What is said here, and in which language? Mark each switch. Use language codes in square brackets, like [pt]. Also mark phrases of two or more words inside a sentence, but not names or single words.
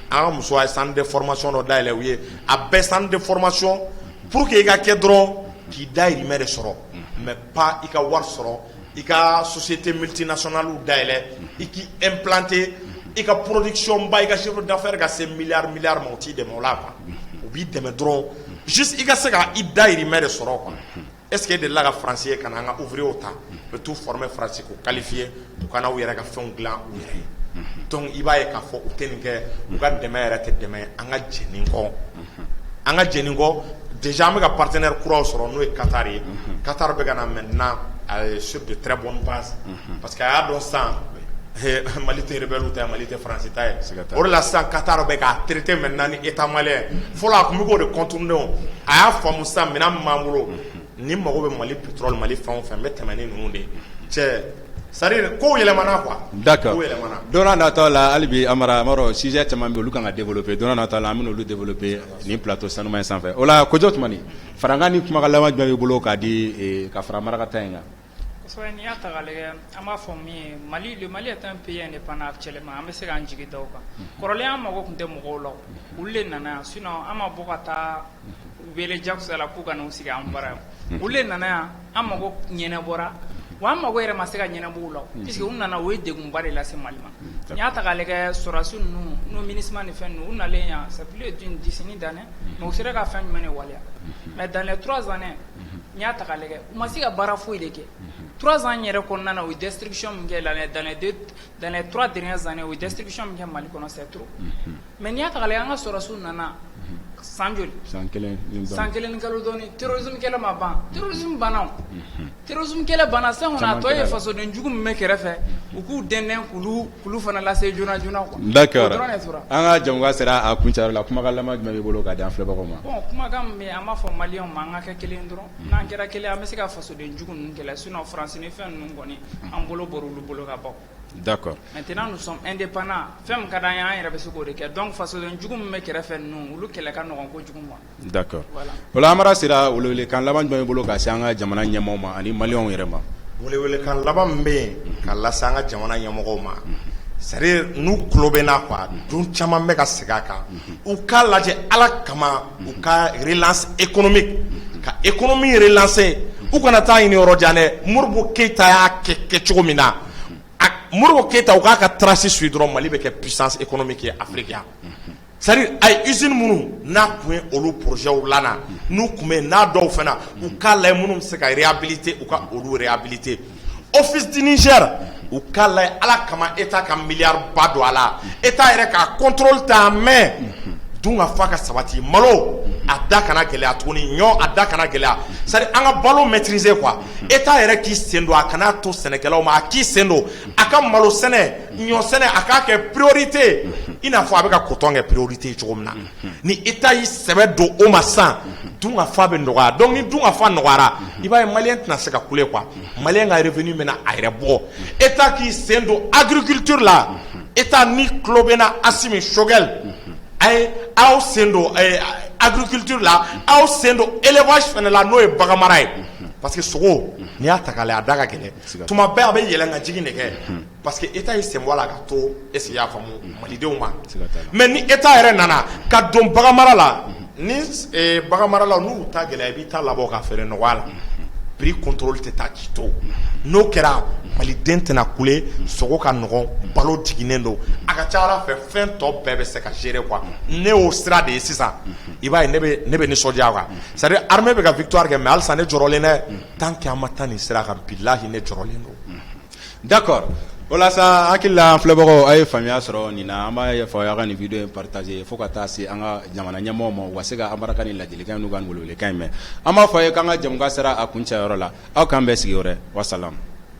[bm] ka musow a ye [fr] centre de formation [bm] dɔ dayɛlɛ u ye a bɛɛ [fr] centre de formation pour que [bm] i ka kɛ dɔrɔn k'i dahirimɛ de sɔrɔ [fr] mais pas [bm] i ka wari sɔrɔ i ka [fr] société multinationale [bm] dayɛlɛ i k'i implanter i ka production ba i ka [fr] chiffre d'affaires [bm] ka se milliard ma o t'i dɛmɛ o la quoi u b'i dɛmɛ dɔrɔn juste i ka se ka i dahirimɛ de sɔrɔ quoi [fr] est-ce que [bm] e delila ka Faransi ye ka na an ka ouvrier ta u bɛ t'u former Faransi k'u qualifier u ka na u yɛrɛ ka fɛnw dilan u yɛrɛ ye donc i b'a ye k'a fɔ u tɛ nin kɛ u ka dɛmɛ yɛrɛ tɛ dɛmɛ an ka jɛnin kɔ an ka jɛnin kɔ déjà an bɛ ka partenaire kuraw sɔrɔ n'o ye Qatar ye Qatar bɛ ka na [fr] maintenant sur de très bonnes bases parce que [bm] a y'a dɔn sisan Mali tɛ rebelle ta ye Mali tɛ Faransi ta ye o de la sisan Qatar bɛ k'a traiter maintenant ni [fr] État malien [bm] fɔlɔ a tun bɛ k'o de contourner o a y'a faamu sisan minɛn min b'an bolo ni mago bɛ Mali pétrole Mali fɛn o fɛn n bɛ tɛmɛ ni ninnu de ye cɛ [fr] c'est-à-dire [bm] kow yɛlɛmana quoi. [fr] D'accord. [bm] Don n'a nataw la hali bi Amara sujet caman bɛ olu kan ka développer don n'a nataw la an bɛ n'olu développer nin plateau sanuma in sanfɛ o la Kojo Tumani Farankan ni kumakan laban jumɛn b'i bolo k'a di ka fara Marakata in kan. Kosɛbɛ n'i y'a ta k'a lajɛ an b'a fɔ min ye [fr] le Mali est un pays indépendant actuellement [bm] an bɛ se k'an jigi da o kan kɔrɔlen an mago tun tɛ mɔgɔw la olu de nana yan sinon an ma bɔ ka taa wele jagosa la k'u ka n'u sigi an bara yan olu de nana yan an mago ɲɛnabɔra wa an mago yɛrɛ ma se ka ɲɛnabɔ u la puisque u nana o ye degunba de lase Mali ma n'i y'a ta k'a lajɛ sɔrɔdasi ninnu n'o MINUSMA ni fɛn ninnu u nalen yan [fr] c'est plus d'une décennie d'années mais [bm] u sera ka fɛn jumɛn de waleya [fr] mais dans les 3 années [bm] n'i y'a ta k'a lajɛ u ma se ka baara foyi de kɛ 3 ans yɛrɛ kɔnɔna na u ye destruction min kɛ [fr] dans les 3 dernières années [bm] u ye destruction min kɛ Mali kɔnɔ [fr] c'est trop mais [bm] n'i y'a ta k'a lajɛ an ka sɔrɔdasiw nana san joli san kelen ni kalo dɔɔni terrorisme kɛlɛ ma ban terrorisme banna terrorisme kɛlɛ banna sisan kɔni a tɔ ye fasoden jugu min bɛ kɛrɛfɛ u k'u dɛndɛn k'olu fana lase joona quoi. D'accord an ka jamukan sera a kuncayɔrɔ la kumakan laban jumɛn b'i bolo k'a di an filɛbagaw ma. Bon kumakan min bɛ yen an b'a fɔ maliyɛnw ma an ka kɛ kelen dɔrɔn n'an kɛra kelen an bɛ se ka fasoden jugu ninnu kɛlɛ sinon Faransi ni fɛn ninnu kɔni an bolo bɔra olu bolo ka ban. [fr] D'accord. Maintenant nous sommes indépendants [bm] fɛn min ka d'an ye an yɛrɛ bɛ se k'o de kɛ donc fasoden jugu min bɛ kɛrɛfɛ ninnu olu kɛlɛ ka nɔgɔn kojugu ma. D'accord o la Amara sera welewelekan laban jumɛn b'i bolo ka se an ka jamana ɲɛmaaw ma ani maliyɛnw yɛrɛ ma. Welewelekan laban min bɛ yen ka lase an ka jamana ɲɛmɔgɔw ma [fr] c'est-à-dire [bm] nous tulo bɛ na quoi don caman bɛ ka segin a kan u k'a lajɛ Ala kama u ka [fr] relance économique [bm] ka [fr] économie relancer [bm] u kana taa ɲini yɔrɔ jan dɛ Modibo Keyita y'a kɛ cogo min na Modibo Keyita u k'a ka trace suit dɔrɔn Mali bɛ kɛ [fr] puissance économique [bm] ye Afrique yan [fr] c'est-à-dire [bm] a ye usine minnu n'a tun ye olu projets lana n'u tun bɛ n'a dɔw fana u k'a lajɛ minnu bɛ se ka réhabiliter u ka olu réhabiliter Office du Niger u k'a lajɛ Ala kama État ka milliard ba don a la État yɛrɛ ka contrôle ta main dun ka fa ka sabati malo a da kana gɛlɛya tuguni ɲɔ a da kana gɛlɛya [fr] c'est-à-dire [bm] an ka balo maîtriser quoi État yɛrɛ k'i sen don a kana to sɛnɛkɛlaw ma a k'i sen don a ka malo sɛnɛ ɲɔ sɛnɛ a k'a kɛ priorité i n'a fɔ a bɛ ka coton kɛ priorité ye cogo min na ni État y'i sɛbɛ don o ma san dun ka fa bɛ nɔgɔya donc ni dun ka fa nɔgɔyara i b'a ye maliyɛn tɛna se ka kule quoi maliyɛn ka revenu bɛna a yɛrɛ bɔ État k'i sen don agriculture la État ni tulo bɛ na Assimi Sogɛl aw sen don agriculture la aw sen don élevage fana la n'o ye baganmara ye parce que sogo n'i y'a ta k'a lajɛ a da ka gɛlɛn tuma bɛɛ a bɛ yɛlɛn ka jigin de kɛ parce que État y'i sen bɔ a la ka to [fr] est-ce que [bm] i y'a faamu malidenw ma mais ni État yɛrɛ nana ka don baganmara la ni baganmara la n'u ta gɛlɛya i b'i ta labɔ ka feere nɔgɔya la [fr] prix contrôle [bm] tɛ taa k'i to n'o kɛra maliden tɛna kule sogo ka nɔgɔn balo jiginnen don a ka ca Ala fɛ fɛn tɔ bɛɛ bɛ se ka gérer quoi ne y'o sira de ye sisan i b'a ye ne bɛ nisɔndiya quoi [fr] c'est-à-dire [bm] armée bɛ ka victoire kɛ mais halisa ne jɔrɔlen dɛ [fr] tant que [bm] an ma taa nin sira kan bilahi ne jɔrɔlen don d'accord o la sa hakili la an filɛbagaw a ye faamuya sɔrɔ nin na an b'a fɔ aw ka nin video in partager fo ka taa se an ka jamana ɲɛmɔgɔw ma u ka se ka an baraka ni ladilikan n'u ka welewelekan in mɛn an b'a fɔ a ye k'an ka jamukan sera a kuncɛyɔrɔ la aw k'an bɛɛ sigi wɛrɛ wasalam